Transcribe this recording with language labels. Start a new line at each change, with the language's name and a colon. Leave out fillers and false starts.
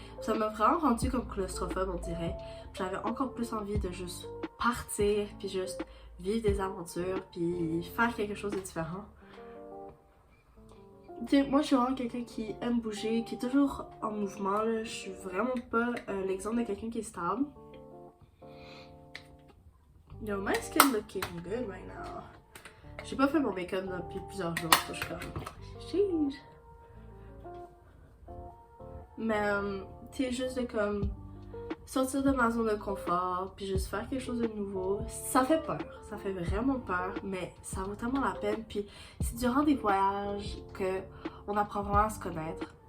French: Ça m'a vraiment rendu comme claustrophobe, on dirait. J'avais encore plus envie de juste partir, puis juste vivre des aventures, puis faire quelque chose de différent. Tu sais, moi je suis vraiment quelqu'un qui aime bouger, qui est toujours en mouvement, là. Je suis vraiment pas l'exemple de quelqu'un qui est stable.
English: Yo, my skin looking good right now.
French: J'ai pas fait mon make-up depuis plusieurs jours, so je suis comme... Jeez. Mais, tu sais, juste de comme sortir de ma zone de confort, puis juste faire quelque chose de nouveau, ça fait peur. Ça fait vraiment peur, mais ça vaut tellement la peine. Puis c'est durant des voyages qu'on apprend vraiment à se connaître.